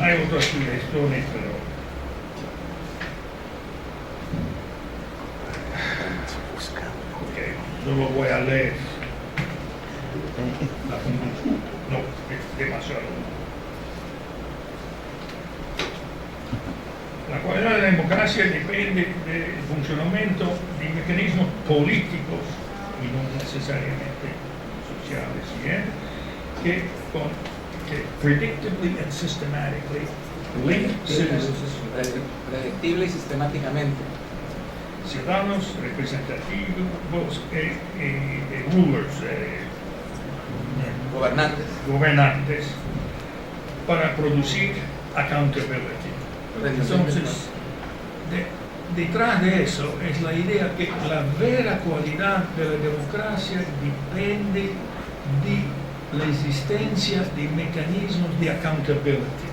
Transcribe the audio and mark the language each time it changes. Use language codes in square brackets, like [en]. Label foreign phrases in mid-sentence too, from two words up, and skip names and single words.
[es] Hay otras suggestiones, pero solo voy a leer la conclusión. No, es demasiado. [it] La qualità della democrazia dipende del funzionamento di meccanismi [es] políticos y no necesariamente sociales, que [en] predictably and systematically link citizens, [es] predictible y sistemáticamente, ciudadanos representativos y rulers, gobernantes, para producir accountability. Entonces, detrás de eso es la idea que la vera cualidad de la democracia depende de la existencia de mecanismos de accountability.